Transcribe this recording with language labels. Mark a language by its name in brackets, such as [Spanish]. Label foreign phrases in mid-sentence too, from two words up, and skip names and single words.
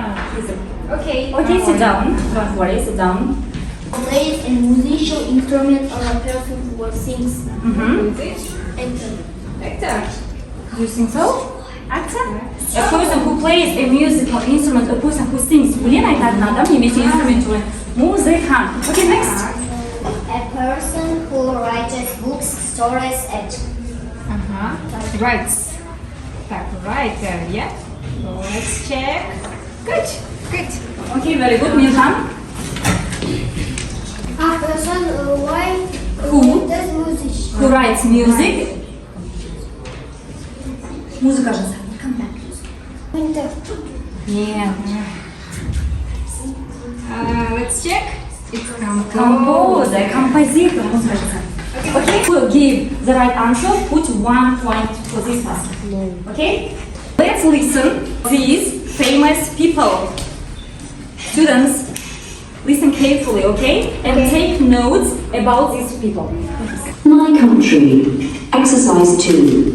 [English] Okay. Okay, sit down. Don't worry, sit down. Plays a musical instrument or a person who sings. Actor. You think so? Actor? A person who plays a musical instrument, a person who sings. [Kazakh] Блин, айтатын адам немесе инструмент ойнайды. Музыкант. [English] Okay, next. A person who writes books, stories, and Writes. Так, writer, yeah. So let's check. Good. Good. Okay, very good. Mirhan? a person Who? does music. Who writes music? [Kazakh] Музыка жазады. [Russian] Нет. [English] Let's check. It's Composer, [Kazakh] композитор, музыка жазады. [English] Okay, who will give the right answer, put 1 point for this person. Okay? Let's listen to these famous people. Students, listen carefully, okay? And take notes about these people. My country. Exercise 2.